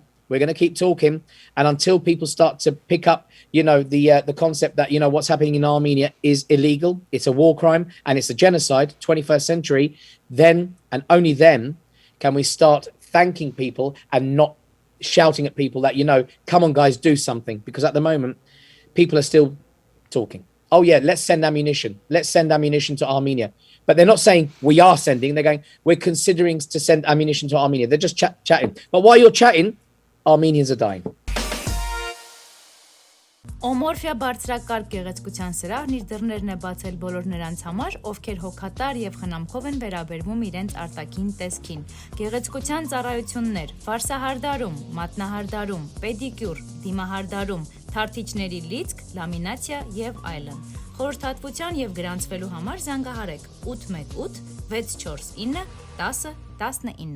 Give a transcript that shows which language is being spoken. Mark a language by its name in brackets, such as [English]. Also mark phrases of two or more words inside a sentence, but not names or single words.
[English] We're going to keep talking. And until people start to pick up, the concept that, what's happening in Armenia is illegal, it's a war crime, and it's a genocide, 21st century, then and only then can we start thanking people and not shouting at people that, come on, guys, do something. Because at the moment, people are still talking. Oh, yeah, let's send ammunition. Let's send ammunition to Armenia. But they're not saying we are sending. They're going, we're considering to send ammunition to Armenia. They're just chatting. But while you're chatting, Armenians are dying. [Armenian] Օմորֆիա բարձրակարգ գեղեցկության սրահն իր դռներն է բացել բոլոր նրանց համար, ովքեր հոգատար եւ խնամքով են վերաբերվում իրենց արտաքին տեսքին։ Գեղեցկության ծառայություններ, վարսահարդարում, մատնահարդարում, պեդիկյուր, դիմահարդարում, թարթիչների լիցք, լամինացիա եւ այլն։ Խորհրդատվության եւ գրանցվելու համար զանգահարեք 818 649 10 19։